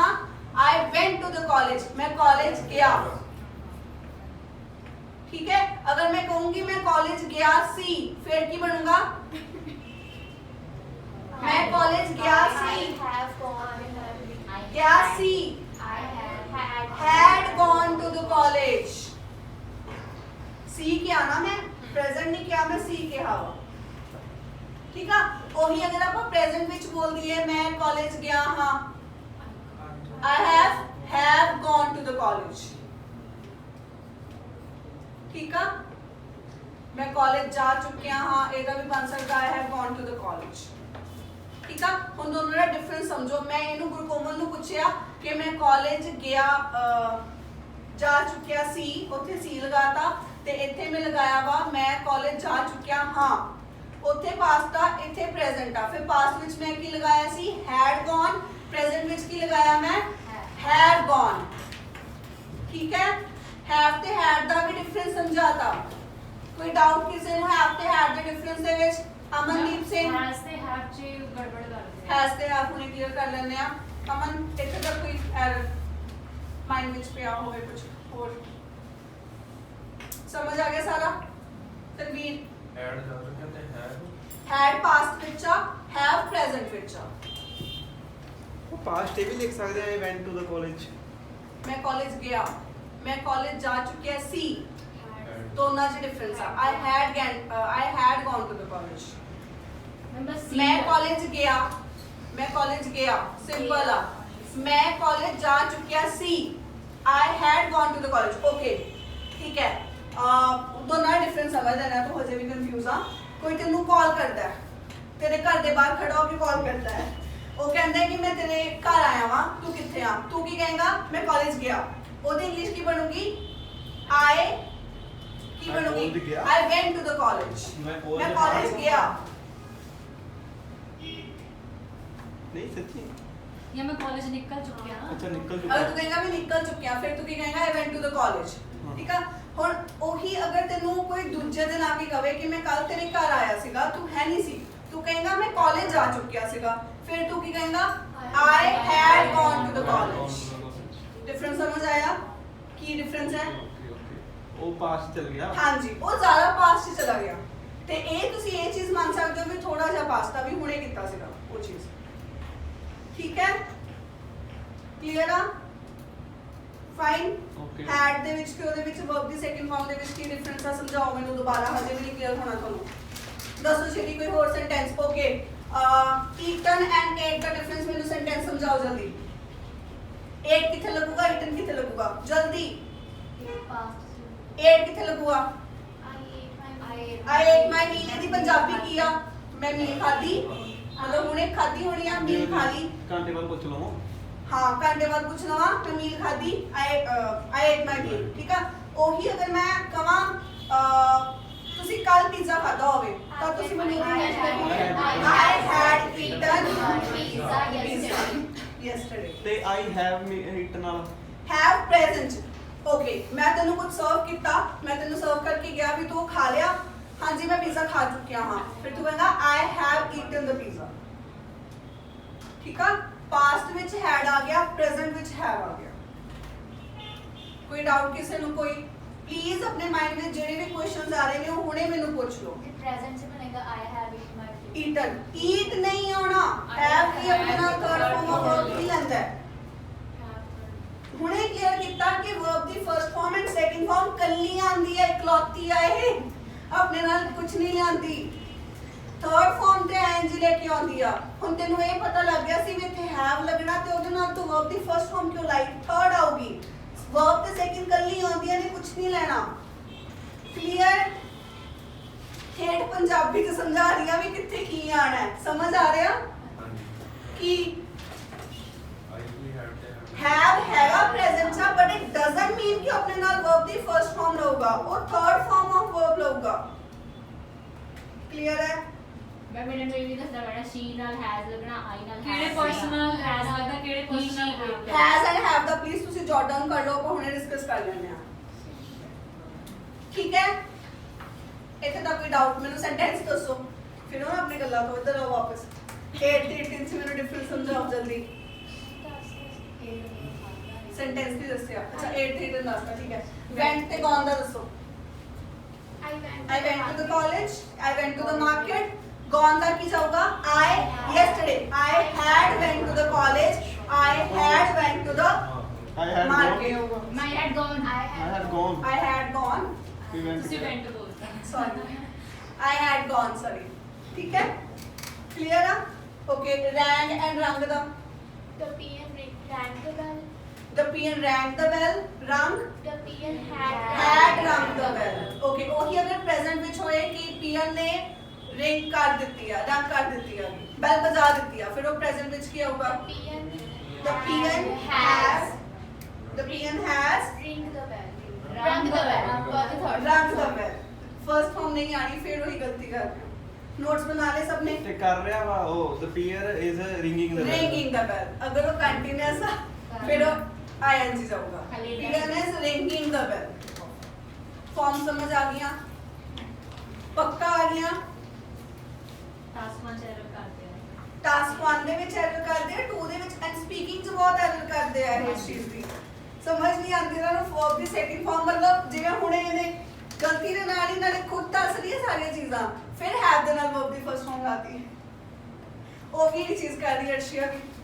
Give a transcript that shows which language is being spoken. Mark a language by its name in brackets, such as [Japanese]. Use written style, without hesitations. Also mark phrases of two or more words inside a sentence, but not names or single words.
[English] I went to the college [Punjabi] ਮੈਂ ਕਾਲਜ ਗਿਆ। ਠੀਕ ਹੈ, ਅਗਰ ਮੈਂ ਕਹੂੰਗੀ ਮੈਂ ਕਾਲਜ ਗਿਆ ਸੀ ਫਿਰ ਕੀ ਬਣੂੰਗਾ? ਮੈਂ ਕਾਲਜ ਗਿਆ ਸੀ, ਗਿਆ ਸੀ, [English] had gone to the college। [Punjabi] ਸੀ ਕਿਆ ਨਾ, ਮੈਂ ਪ੍ਰੈਜ਼ੈਂਟ ਨਹੀਂ ਕੀਤਾ, ਮੈਂ ਸੀ ਕੀਤਾ ਵਾ। ਠੀਕ ਹੈ, ਉਹੀ ਅਗਰ ਆਪਾਂ ਪ੍ਰੈਜ਼ੈਂਟ ਵਿੱਚ ਬੋਲ ਦਈਏ ਮੈਂ ਕਾਲਜ ਗਿਆ ਹਾਂ, [English] I have gone to the college। [Punjabi] ਠੀਕ ਆ, ਮੈਂ ਕਾਲਜ ਜਾ ਚੁੱਕਿਆ ਹਾਂ, ਇਹਦਾ ਵੀ ਬਣ ਸਕਦਾ [English] I have gone to the college। [Punjabi] ਠੀਕ ਆ, ਹੁਣ ਦੋਨੋਂ ਦਾ ਡਿਫਰੈਂਸ ਸਮਝੋ। ਮੈਂ ਇਹਨੂੰ ਗੁਰਕੋਮਲ ਨੂੰ ਪੁੱਛਿਆ ਕਿ ਮੈਂ ਕਾਲਜ ਗਿਆ ਜਾ ਚੁੱਕਿਆ ਸੀ, ਉੱਥੇ ਸੀ ਲਗਾਤਾ ਤੇ ਇੱਥੇ ਮੈਂ ਲਗਾਇਆ ਵਾ ਮੈਂ ਕਾਲਜ ਜਾ ਚੁੱਕਿਆ ਹਾਂ। ਉੱਥੇ ਪਾਸਟ ਆ, ਇੱਥੇ ਪ੍ਰੈਜ਼ੈਂਟ ਆ, ਫਿਰ ਪਾਸਟ ਵਿੱਚ ਮੈਂ ਕੀ ਲਗਾਇਆ ਸੀ? [English] had gone। [Punjabi] ਪ੍ਰੈਜ਼ੈਂਟ ਵਿੱਚ ਕੀ ਲਗਾਇਆ ਮੈਂ? [English] have gone। [Punjabi] ਠੀਕ ਹੈ, have ਤੇ had ਦਾ ਵੀ ਡਿਫਰੈਂਸ ਸਮਝਾਤਾ। ਕੋਈ ਡਾਊਟ ਕਿਸੇ ਨੂੰ have ਤੇ had ਦੇ ਡਿਫਰੈਂਸ ਦੇ ਵਿੱਚ? ਅਮਨਦੀਪ ਸਿੰਘ has ਤੇ have ਚ ਗੜਬੜ ਕਰਦੇ has ਤੇ have ਹੁਣੇ ਕਲੀਅਰ ਕਰ ਲੈਂਦੇ ਆ। ਅਮਨ ਇੱਥੇ ਤੱਕ ਕੋਈ [English] error mind [Punjabi] ਵਿੱਚ ਪਿਆ ਹੋਵੇ ਕੁਝ ਹੋਰ? ਸਮਝ ਆ ਗਿਆ ਸਾਰਾ? ਤਨਵੀਰ ਐਡ ਜਾ ਚੁੱਕਿਆ ਤੇ ਹੈ [English] had past [Punjabi] ਵਿੱਚ ਆ, [English] have present [Punjabi] ਵਿੱਚ ਆ। ਉਹ ਪਾਸਟ ਇਹ ਵੀ ਲਿਖ ਸਕਦੇ ਆ [English] I went to the college। [Punjabi] ਮੈਂ ਕਾਲਜ ਗਿਆ, ਮੈਂ ਕਾਲਜ ਜਾ ਚੁੱਕਿਆ ਸੀ, ਦੋਨਾਂ 'ਚ ਡਿਫਰੈਂਸ ਆ। [English] I had gone to the college। [Punjabi] ਮੈਂ ਕਾਲਜ ਗਿਆ, ਮੈਂ ਕਾਲਜ ਗਿਆ, ਸਿੰਪਲ ਆ। ਮੈਂ ਕਾਲਜ ਜਾ ਚੁੱਕਿਆ ਸੀ, [English] I had gone to the college। [Punjabi] ਓਕੇ, ਠੀਕ ਹੈ, ਦੋਨਾਂ ਡਿਫਰੈਂਸ ਸਮਝ ਲੈਣਾ। ਤੂੰ ਹਜੇ ਵੀ ਕਨਫਿਊਜ਼ ਆ। ਕੋਈ ਤੈਨੂੰ ਕਾਲ ਕਰਦਾ ਹੈ, ਤੇਰੇ ਘਰ ਦੇ ਬਾਹਰ ਖੜਾ ਹੋ ਕੇ ਕਾਲ ਕਰਦਾ ਹੈ, ਉਹ ਕਹਿੰਦਾ ਕਿ ਮੈਂ ਤੇਰੇ ਘਰ ਆਇਆ ਵਾਂ, ਤੂੰ ਕਿੱਥੇ ਆ? ਤੂੰ ਕੀ ਕਹੇਗਾ? ਮੈਂ ਕਾਲਜ ਗਿਆ। ਉਹਦੀ ਇੰਗਲਿਸ਼ ਕੀ ਬਣੂਗੀ? ਕੀ ਬਣੂਗੀ? [English] I went to the college। [Punjabi] ਮੈਂ ਕਾਲਜ ਗਿਆ। ਨਹੀਂ ਸੱਚੀ ਜਾਂ ਮੈਂ ਕਾਲਜ ਨਿਕਲ ਚੁੱਕਿਆ ਨਾ। ਅੱਛਾ ਨਿਕਲ ਅਗਰ ਚੁੱਕਾ ਤੂੰ ਕਹੇਗਾ ਮੈਂ ਨਿਕਲ ਚੁੱਕਿਆ, ਫਿਰ ਤੂੰ ਕੀ ਕਹੇਗਾ? [English] I went to the college। [Punjabi] ਠੀਕ ਆ, ਹੁਣ ਉਹੀ ਅਗਰ ਤੈਨੂੰ ਕੋਈ ਦੂਜੇ ਦਿਨ ਆ ਕੇ ਕਵੇ ਕਿ ਮੈਂ ਕੱਲ ਤੇਰੇ ਘਰ ਆਇਆ ਸੀਗਾ, ਤੂੰ ਹੈ ਨਹੀਂ ਸੀ, ਤੂੰ ਕਹੇਗਾ ਮੈਂ ਕਾਲਜ ਜਾ ਚੁੱਕਿਆ ਸੀਗਾ, ਫਿਰ ਤੂੰ ਕੀ ਕਹੇਗਾ? [English] I had gone to the college। [Punjabi] ਡਿਫਰੈਂਸ ਸਮਝ ਆਇਆ? ਕੀ ਡਿਫਰੈਂਸ ਹੈ? ਉਹ ਪਾਸ ਚਲ ਗਿਆ ਹਾਂਜੀ ਉਹ ਜ਼ਿਆਦਾ ਪਾਸਟ 'ਚ ਚਲਾ ਗਿਆ ਤੇ ਇਹ ਤੁਸੀਂ ਇਹ ਚੀਜ਼ ਮੰਨ ਸਕਦੇ ਹੋ ਵੀ ਥੋੜਾ ਜਿਹਾ ਪਾਸਤਾ ਵੀ ਹੁਣੇ ਕੀਤਾ ਸੀਗਾ ਉਹ ਚੀਜ਼ ਠੀਕ ਹੈ ਕਲੀਅਰ ਆ ਫਾਈਨ [English] Okay. [Punjabi] ਹੈਡ ਦੇ ਵਿੱਚ ਤੇ ਉਹਦੇ ਵਿੱਚ ਵਰਬ ਦੀ [English] second form [Punjabi] ਦੇ ਵਿੱਚ ਕੀ ਡਿਫਰੈਂਸ ਆ ਸਮਝਾਓ ਮੈਨੂੰ ਦੁਬਾਰਾ ਹਜੇ ਵੀ ਨਹੀਂ ਕਲੀਅਰ ਹੋਣਾ ਤੁਹਾਨੂੰ ਦੱਸੋ ਛੇਤੀ ਕੋਈ ਹੋਰ ਸੈਂਟੈਂਸ [English] okay eaten and ate [Punjabi] ਦਾ ਡਿਫਰੈਂਸ ਮੈਨੂੰ ਸੈਂਟੈਂਸ ਸਮਝਾਓ ਜਲਦੀ ਏਟ ਕਿੱਥੇ ਲੱਗੂਗਾ ਈਟਨ ਕਿੱਥੇ ਲੱਗੂਗਾ ਜਲਦੀ [English] Past. [Punjabi] ਏਟ ਕਿੱਥੇ ਲੱਗੂਗਾ [English] I I ate my meal [Punjabi] ਇਹਦੀ ਪੰਜਾਬੀ ਕੀ ਆ ਮੈਂ ਮੀਲ ਖਾਧੀ ਮਤਲਬ ਹੁਣੇ ਖਾਧੀ ਹੋਣੀ ਆ ਮੀਲ ਖਾ ਲਈ ਘੰਟੇ ਬਾਅਦ ਪੁੱਛ ਲਵਾਂ ਹਾਂ ਘੰਟੇ ਬਾਅਦ ਪੁੱਛ ਲਵਾਂ ਮੈਂ ਮੀਲ ਖਾਧੀ [English] I ate my meal [Punjabi] ਠੀਕ ਆ ਉਹੀ ਅਗਰ ਮੈਂ ਕਵਾਂ ਤੁਸੀਂ ਕੱਲ ਪੀਜ਼ਾ ਖਾਧਾ ਹੋਵੇ ਤਾਂ ਤੁਸੀਂ ਮੈਨੂੰ [English] I had eaten pizza yesterday [Punjabi] ਤੇ [English] I have eaten [Punjabi] ਨਾਲ [English] have present [Punjabi] ਓਕੇ ਮੈਂ ਤੈਨੂੰ ਕੁਝ ਸਰਵ ਕੀਤਾ ਮੈਂ ਤੈਨੂੰ ਸਰਵ ਕਰਕੇ ਗਿਆ ਵੀ ਤੂੰ ਖਾ ਲਿਆ ਹਾਂਜੀ ਮੈਂ ਪੀਜ਼ਾ ਖਾ ਚੁੱਕਿਆ ਹਾਂ ਫਿਰ ਤੂੰ ਕਹਿੰਦਾ [English] I have eaten the pizza [Punjabi] ਠੀਕ ਆ ਪਾਸਟ ਵਿੱਚ had ਆ ਗਿਆ ਪ੍ਰੈਜ਼ੈਂਟ ਵਿੱਚ have ਆ ਗਿਆ ਕੋਈ ਡਾਊਟ ਕਿਸੇ ਨੂੰ ਕੋਈ ਪਲੀਜ਼ ਆਪਣੇ ਮਾਈਂਡ ਵਿੱਚ ਜਿਹੜੇ ਵੀ ਕੁਐਸਚਨਸ ਆ ਰਹੇ ਨੇ ਉਹ ਹੁਣੇ ਮੈਨੂੰ ਪੁੱਛ ਲਓ [English] present [Hindi] से बनेगा [English] I have eaten my food. eaten eat [Punjabi] ਨਹੀਂ ਆਉਣਾ have ਕੀ ਆਪਣੇ ਨਾਲ [English] third form of verb [Punjabi] ਹੀ ਲੈਂਦਾ ਹੈ ਹੁਣੇ ਕਲੀਅਰ ਕੀਤਾ ਕਿ ਵਰਬ ਦੀ [English] first form and second form [Punjabi] ਕੱਲੀ ਆਂਦੀ ਹੈ ਇਕਲੌਤੀ ਆ ਇਹ ਆਪਣੇ ਨਾਲ ਕੁਝ ਨਹੀਂ ਲਿਆਂਦੀ [English] third form [Punjabi] ਤੇ ਐਨਜੀ ਲੈ ਕੇ ਆਉਂਦੀ ਆ ਹੁਣ ਤੈਨੂੰ ਇਹ ਪਤਾ ਲੱਗ ਗਿਆ ਸੀ ਵੀ ਇੱਥੇ ਹੈਵ ਲੱਗਣਾ ਤੇ ਉਹਦੇ ਨਾਲ ਤੂੰ ਵਰਬ ਦੀ [English] first form [Punjabi] ਕਿਉਂ ਲਾਈ ਥਰਡ ਆਊਗੀ ਵਰਬ ਤੇ ਸੈਕਿੰਡ ਕੱਲੀ ਆਉਂਦੀਆਂ ਨੇ ਕੁਝ ਨਹੀਂ ਲੈਣਾ ਕਲੀਅਰ ਠੇਠ ਪੰਜਾਬੀ ਚ ਸਮਝਾ ਰਹੀ ਆ ਵੀ ਕਿੱਥੇ ਕੀ ਆਣਾ ਹੈ ਸਮਝ ਆ ਰਿਹਾ ਕਿ have ਹੈਗਾ present ਚ [English] but it doesn't mean [Punjabi] ਕਿ ਆਪਣੇ ਨਾਲ verb ਦੀ [English] first form [Punjabi] ਲਊਗਾ ਉਹ [English] third form of verb [Punjabi] ਲਊਗਾ clear ਹੈ ਮੈਂ ਮੇਰੇ ਨੂੰ ਇਹ ਵੀ ਦੱਸਣਾ ਪੈਣਾ she ਨਾਲ has ਲੱਗਣਾ I ਨਾਲ ਕਿਹੜੇ ਪਰਸਨਲ ਹੈਜ਼ ਲੱਗਦਾ ਕਿਹੜੇ ਪਰਸਨਲ [English] has and have [Punjabi] ਦਾ ਪਲੀਜ਼ ਤੁਸੀਂ [English] jot down [Punjabi] ਕਰ ਲਓ ਆਪਾਂ ਹੁਣੇ ਡਿਸਕਸ ਕਰ ਲੈਂਦੇ ਆ ਠੀਕ ਹੈ ਇੱਥੇ ਤੱਕ ਕੋਈ ਡਾਊਟ ਮੈਨੂੰ ਸੈਂਟੈਂਸ ਦੱਸੋ ਫਿਰ ਉਹ ਆਪਣੇ ਗੱਲਾਂ ਤੋਂ ਇੱਧਰ ਆਓ ਵਾਪਸ 8 ਤੇ 18 ਚ ਮੈਨੂੰ ਡਿਫਰੈਂਸ ਸਮਝਾਓ ਜਲਦੀ ਸੈਂਟੈਂਸ ਵੀ ਦੱਸਿਆ ਅੱਛਾ 8 ਤੇ 18 ਦੱਸਦਾ ਠੀਕ ਹੈ went ਤੇ gone ਦਾ ਦੱਸੋ [English] I went to the college, I went to the market. Gone ਦਾ ਕੀ ਜਾਊਗਾ? Yesterday I had went to the college. I had went to the I had market. gone. my had gone I had gone. I had gone. We went [Punjabi] ਤੁਸੀਂ [English] together. [Punjabi] ਵੈਂਟ ਬੋਲਦਾ [English] Sorry. I had gone. Sorry. [Punjabi] ਠੀਕ ਹੈ? Clear ਆ? [English] Okay. Rang and rung ਦਾ. the PN rang the bell. The PN rang the bell. Rung. The PN had Had rung the bell. [Punjabi] Okay. ਉਹੀ ਅਗਰ present ਵਿੱਚ ਹੋਏ ਕਿ PN ਨੇ ਰਿੰਗ ਕਰ ਦਿੱਤੀ ਆ ਰੰਗ ਕਰ ਦਿੱਤੀ ਆ ਬੈਲ ਵਜਾ ਦਿੱਤੀ ਆ ਫਿਰ ਉਹ present ਵਿੱਚ ਕੀ ਆਊਗਾ? [English] The PN has. The PN has ring the bell. Rang the bell. Got the third. rung the bell. First form [Punjabi] ਨਹੀਂ ਆਣੀ ਫਿਰ ਉਹੀ ਗਲਤੀ ਕਰ ਰਹੇ ਹੋ ਨੋਟਸ ਬਣਾ ਲਏ ਸਭ ਨੇ ਤੇ ਕਰ ਰਿਹਾ ਵਾ ਉਹ [English] the peer is ringing the bell. ringing the bell [Punjabi] ਅਗਰ ਉਹ ਕੰਟੀਨਿਊਸ ਆ ਫਿਰ ਉਹ ing ਜਾਊਗਾ ਖਾਲੀ [English] PN is ringing the bell [Punjabi] ਫਾਰਮ ਸਮਝ ਆ ਗਈਆਂ ਪੱਕਾ ਆ ਗਈਆਂ ਟਾਸਕ 1 ਚ ਐਰਰ ਕਰਦੇ ਆ ਟਾਸਕ 1 ਦੇ ਵਿੱਚ ਐਰਰ ਕਰਦੇ ਆ 2 ਦੇ ਵਿੱਚ [English] and speaking [Punjabi] ਚ ਬਹੁਤ ਐਰਰ ਕਰਦੇ ਆ ਇਸ ਚੀਜ਼ ਦੀ ਸਮਝ ਨਹੀਂ ਆਉਂਦੀ ਇਹਨਾਂ ਨੂੰ ਫੋਰਮ ਦੀ [English] second form [Punjabi] ਮਤਲਬ ਜਿਵੇਂ ਹੁਣੇ ਇਹਨੇ ਗਲਤੀ ਦੇ ਨਾਲ ਹੀ ਨਾਲੇ ਖੁਦ ਦੱਸ ਰਹੀ ਹੈ ਸਾਰੀਆਂ ਚੀਜ਼ਾਂ ਫਿਰ ਹੈਵ ਦੇ ਨਾਲ ਵਰਬ ਦੀ [English] first form [Punjabi] ਲਾਤੀ ਹੈ ਉਹ ਵੀ ਇਹ ਚੀਜ਼ ਕਰ ਰਹੀ ਹੈ ਅਰਸ਼ੀਆ ਵੀ